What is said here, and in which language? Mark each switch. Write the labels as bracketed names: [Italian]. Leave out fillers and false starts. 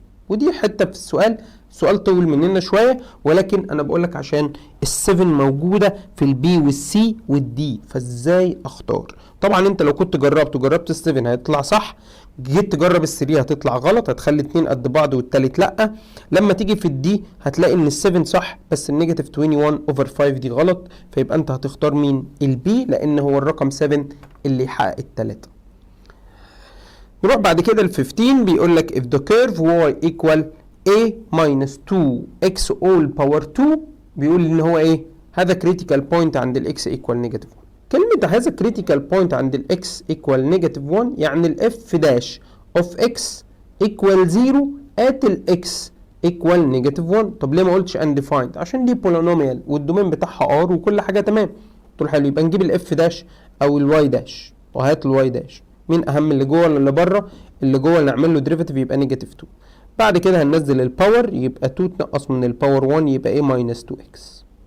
[Arabic] ودي حته في السؤال، سؤال طول مننا شويه، ولكن انا بقول لك عشان ال7 موجوده في البي والسي والدي، فازاي اختار؟ طبعا انت لو كنت جربت ال7 هيطلع صح، جيت تجرب ال3 هتطلع غلط، هتخلي اتنين قد بعض والتالت لا. لما تيجي في الدي هتلاقي ان ال7 صح بس النيجاتيف 21 اوفر 5 دي غلط، فيبقى انت هتختار مين؟ البي، لان هو الرقم 7 اللي يحقق التلاته. نروح بعد كده ل 15 بيقول لك [English] if the curve y equal a minus 2x all power 2، [Arabic] بيقول ان هو ايه؟ هذا critical point عند الاكس equal negative 1. كلمة هذا critical point عند الاكس equal negative 1 يعني الاف داش of x equal 0 at الاكس equal negative 1. طب ليه ما قلتش undefined؟ عشان دي polynomial والدومين بتاعها r وكل حاجة تمام. قلت له حلو، يبقى نجيب الاف داش او الواي داش، وهات الواي داش. مين اهم، اللي جوه ولا اللي بره؟ اللي جوه اللي نعمل له ديريفيتيف يبقى نيجاتيف 2. بعد كده هننزل الباور، يبقى 2 تنقص من الباور 1 يبقى ايه؟ ماينس 2x.